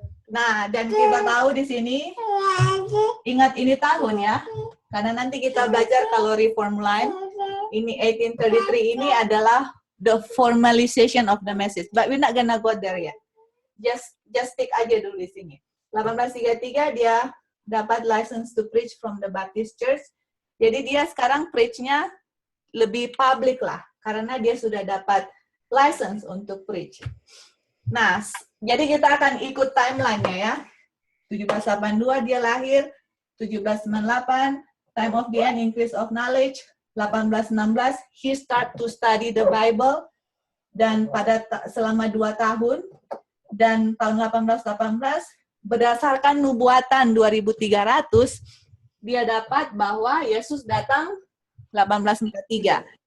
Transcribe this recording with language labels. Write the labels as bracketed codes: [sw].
[id] Nah, dan kita tahu di sini, ingat ini tahun ya, karena nanti kita belajar kalau reform line, ini 1833 ini adalah [en] the formalization of the message. But we're not gonna go there yet. Just stick [id] aja dulu di sini. [en] 1833 [id] dia dapat [en] license to preach from the Baptist Church. [id] Jadi dia sekarang preach-nya lebih public lah, karena dia sudah dapat license untuk preach. Nah, jadi kita akan ikut timeline-nya ya. 1782 dia lahir, 1798, [en] time of the end, increase of knowledge, [id] 1816, [en] he start to study the Bible, [id] dan pada selama 2 tahun, dan tahun 1818, berdasarkan nubuatan 2300, dia dapat bahwa Yesus datang 1843.